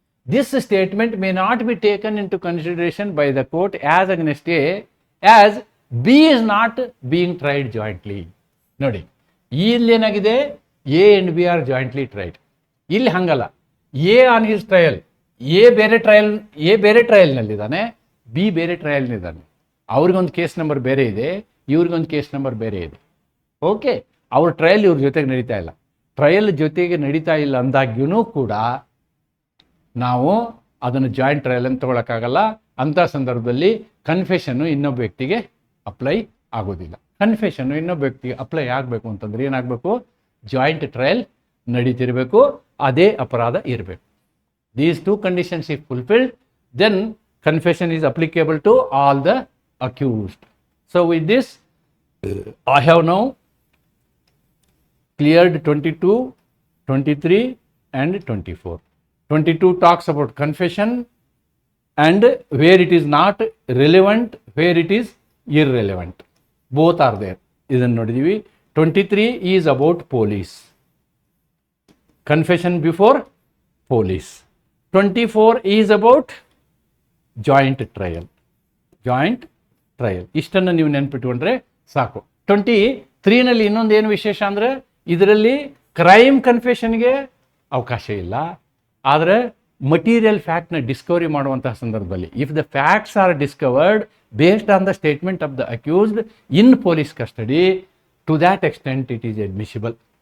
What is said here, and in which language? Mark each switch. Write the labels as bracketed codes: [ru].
[en] This statement may not be taken into consideration by the court as against A, as B is not being tried jointly. [kn] ನೋಡಿ, ಇಲ್ಲಿ ಏನಾಗಿದೆ, [en] A and B are jointly tried. [kn] ಇಲ್ಲಿ ಹಂಗಲ್ಲ. [en] A on his trial, [kn] A ಬೇರೆ ಟ್ರಯಲ್ನಲ್ಲಿದ್ದಾನೆ, B ಬೇರೆ ಟ್ರಯಲ್ನಿದ್ದಾನೆ. ಅವ್ರಿಗೊಂದು case number ಬೇರೆ ಇದೆ, ಇವ್ರಿಗೊಂದು ಕೇಸ್ ನಂಬರ್ ಬೇರೆ ಇದೆ. ಓಕೆ, ಅವ್ರ ಟ್ರಯಲ್ ಇವ್ರ ಜೊತೆಗೆ ನಡೀತಾ ಇಲ್ಲ. ಟ್ರಯಲ್ ಜೊತೆಗೆ ನಡೀತಾ ಇಲ್ಲ ಅಂದಾಗ್ಯೂ ಕೂಡ ನಾವು ಅದನ್ನು ಜಾಯಿಂಟ್ ಟ್ರಯಲ್ ಅಂತ ತೊಗೊಳಕ್ಕಾಗಲ್ಲ. ಅಂಥ ಸಂದರ್ಭದಲ್ಲಿ ಕನ್ಫೆಷನ್ನು ಇನ್ನೊಬ್ಬ ವ್ಯಕ್ತಿಗೆ ಅಪ್ಲೈ ಆಗೋದಿಲ್ಲ. ಕನ್ಫೆಷನ್ನು ಇನ್ನೊಬ್ಬ ವ್ಯಕ್ತಿಗೆ ಅಪ್ಲೈ ಆಗಬೇಕು ಅಂತಂದ್ರೆ ಏನಾಗಬೇಕು? ಜಾಯಿಂಟ್ ಟ್ರಯಲ್ ನಡೀತಿರಬೇಕು, ಅದೇ ಅಪರಾಧ ಇರಬೇಕು. [en] These two conditions if fulfilled, then confession is applicable to all the accused. So with this, I have now cleared 22, 23 and 24. 22 talks about confession and where it is not relevant, where it is irrelevant. Both are there. [kn] Idannu nodidivi. [en] 23 is about police. Confession before police. 24 is about joint trial. [kn] Joint trial ಇಷ್ಟನ್ನು ನೀವು ನೆನ್ಪಿಟ್ಕೊಂಡ್ರೆ ಸಾಕು. 23ನಲ್ಲಿ ಇನ್ನೊಂದೇನು ವಿಶೇಷ ಅಂದರೆ ಇದರಲ್ಲಿ crime ಕನ್ಫೆಷನ್ಗೆ ಅವಕಾಶ ಇಲ್ಲ. ಆದರೆ ಮಟೀರಿಯಲ್ ಫ್ಯಾಕ್ಟ್ನ ಡಿಸ್ಕವರಿ ಮಾಡುವಂತಹ ಸಂದರ್ಭದಲ್ಲಿ [en] If the facts are discovered based on the statement of the accused in police custody, to that extent it is admissible.